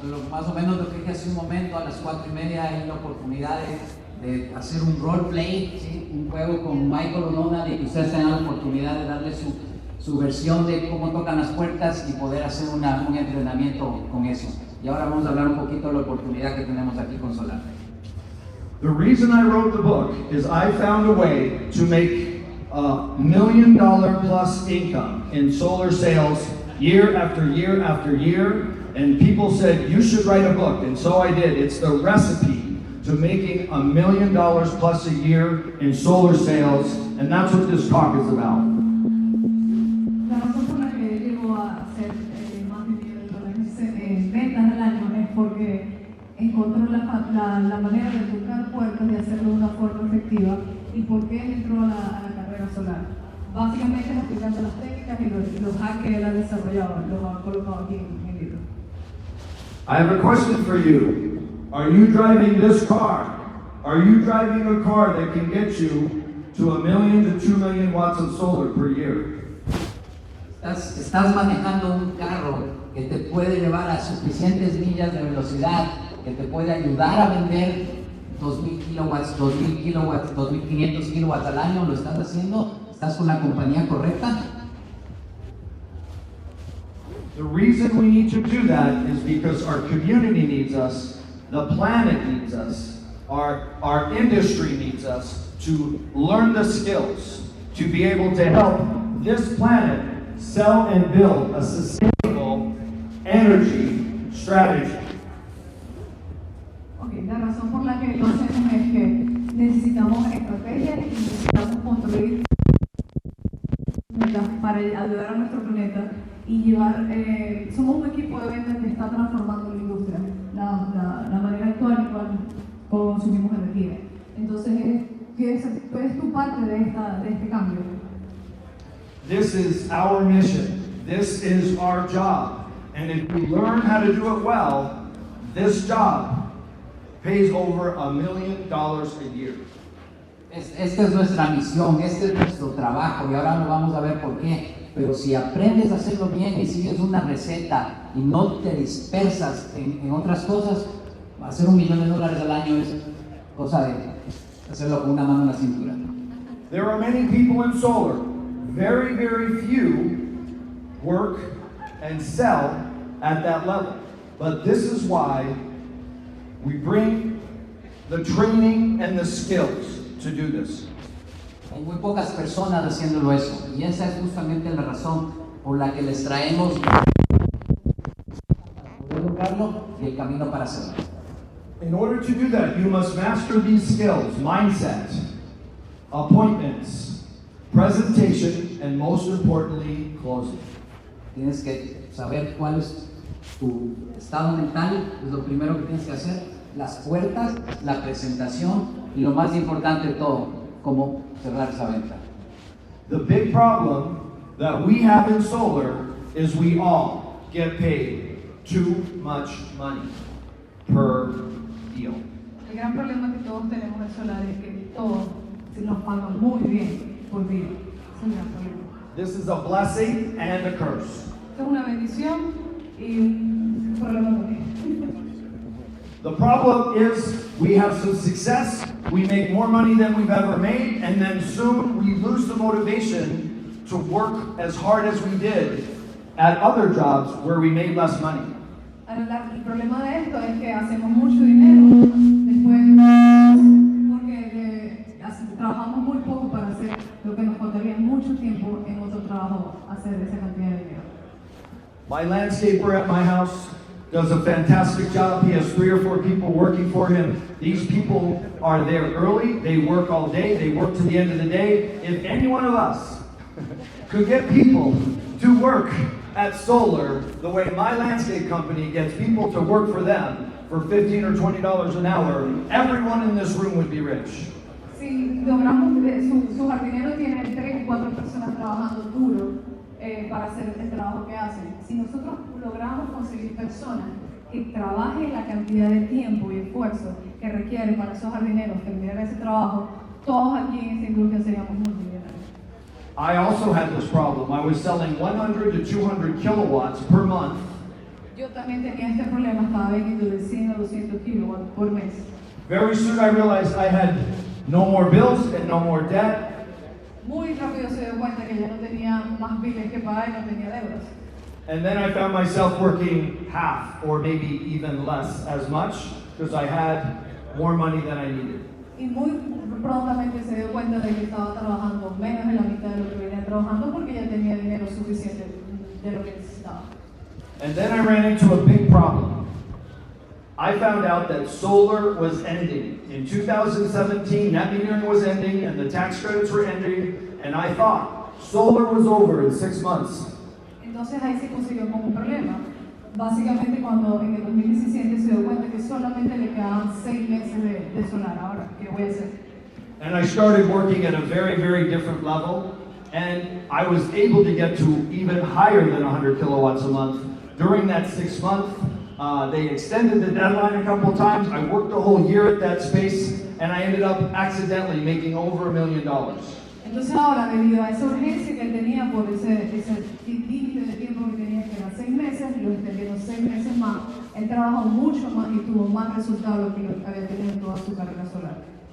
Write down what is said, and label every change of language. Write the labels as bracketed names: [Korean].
[Spanish] Más o menos lo que dije hace un momento, a las 4:30 hay la oportunidad de hacer un roleplay, ¿sí? Un juego con Michael O'Donnell, y que ustedes tengan la oportunidad de darle su versión de cómo tocan las puertas y poder hacer un entrenamiento con eso. Y ahora vamos a hablar un poquito de la oportunidad que tenemos aquí con Solar. [English] The reason I wrote the book is I found a way to make $1 million plus income in solar sales year after year after year, and people said you should write a book, and so I did. It's the recipe to making $1 million plus a year in solar sales, and that's what this talk is about. [Spanish] La razón por la que llego a hacer más de $1 millón en ventas al año es porque encontró la manera de tocar puertas y hacerlo de una forma efectiva, y por qué entró a la carrera solar. Básicamente es aplicando las técnicas y los hacks que él ha desarrollado, los ha colocado aquí en el libro. [English] I have a question for you. Are you driving this car? Are you driving a car that can get you to 1 million to 2 million watts of solar per year? [Spanish] Estás manejando un carro que te puede llevar a suficientes millas de velocidad, que te puede ayudar a vender 2,000 kilowatts, 2,000 kilowatts, 2,500 kilowatts al año. ¿Lo estás haciendo? ¿Estás con la compañía correcta? [English] The reason we need to do that is because our community needs us, the planet needs us, our industry needs us to learn the skills to be able to help this planet sell and build a sustainable energy strategy. [Spanish] Okay, la razón por la que lo hacemos es que necesitamos estrategias y necesitamos construir para ayudar a nuestro planeta y llevar, somos un equipo de ventas que está transformando la industria, la manera actual en cual consumimos energía. Entonces, es tu parte de este cambio. [English] This is our mission. This is our job. And if we learn how to do it well, this job pays over $1 million a year. [Spanish] Esta es nuestra misión, este es nuestro trabajo, y ahora lo vamos a ver por qué. Pero si aprendes a hacerlo bien y sigues una receta y no te dispersas en otras cosas, hacer $1 millón al año es cosa de hacerlo con una mano en la cintura. [English] There are many people in solar. Very, very few work and sell at that level. But this is why we bring the training and the skills to do this. [Spanish] Hay muy pocas personas haciéndolo eso, y esa es justamente la razón por la que les traemos para poder lograrlo y el camino para hacerlo. [English] In order to do that, you must master these skills: mindset, appointments, presentation, and most importantly, closing. [Spanish] Tienes que saber cuál es tu estado mental, es lo primero que tienes que hacer, las puertas, la presentación y lo más importante de todo, cómo cerrar esa venta. [English] The big problem that we have in solar is we all get paid too much money per deal. [Spanish] El gran problema que todos tenemos en solar es que todos nos pagan muy bien por día. Es un gran problema. [English] This is a blessing and a curse. [Spanish] Esto es una bendición y un problema también. [English] The problem is we have some success, we make more money than we've ever made, and then soon we lose the motivation to work as hard as we did at other jobs where we made less money. [Spanish] Ahora, el problema de esto es que hacemos mucho dinero después porque trabajamos muy poco para hacer lo que nos costaría mucho tiempo en otro trabajo hacer esa cantidad de dinero. [English] My landscaper at my house does a fantastic job. He has 3 or 4 people working for him. These people are there early, they work all day, they work to the end of the day. If any one of us could get people to work at solar the way my landscape company gets people to work for them for $15 or $20 an hour, everyone in this room would be rich. [Spanish] Si logramos, su jardinero tiene 3 o 4 personas trabajando duro para hacer el trabajo que hacen. Si nosotros logramos conseguir personas que trabajen la cantidad de tiempo y esfuerzo que requiere para esos jardineros terminar ese trabajo, todos aquí en esta industria seríamos multimillonarios. [English] I also had this problem. I was selling 100 to 200 kilowatts per month. [Spanish] Yo también tenía este problema, estaba vendiendo de 100 a 200 kilowatts por mes. [English] Very soon I realized I had no more bills and no more debt. [Spanish] Muy rápido se dio cuenta que ya no tenía más biles que pagar y no tenía deudas. [English] And then I found myself working half or maybe even less as much because I had more money than I needed. [Spanish] Y muy prontamente se dio cuenta de que estaba trabajando menos de la mitad de lo que venía trabajando porque ya tenía dinero suficiente de lo que necesitaba. [English] And then I ran into a big problem. I found out that solar was ending. In 2017, net metering was ending and the tax credits were ending, and I thought solar was over in 6 months. [Spanish] Entonces ahí se consiguió como un problema. Básicamente cuando en el 2017 se dio cuenta que solamente le quedaban 6 meses de solar. Ahora, ¿qué voy a hacer? [English] And I started working at a very, very different level, and I was able to get to even higher than 100 kilowatts a month. During that 6 months, they extended the deadline a couple of times. I worked a whole year at that space, and I ended up accidentally making over $1 million. [Spanish] Entonces ahora, debido a esa urgencia que él tenía por ese límite de tiempo que tenía, que eran 6 meses, lo extendieron 6 meses más, él trabajó mucho más y tuvo más resultados que lo que había tenido en toda su carrera solar.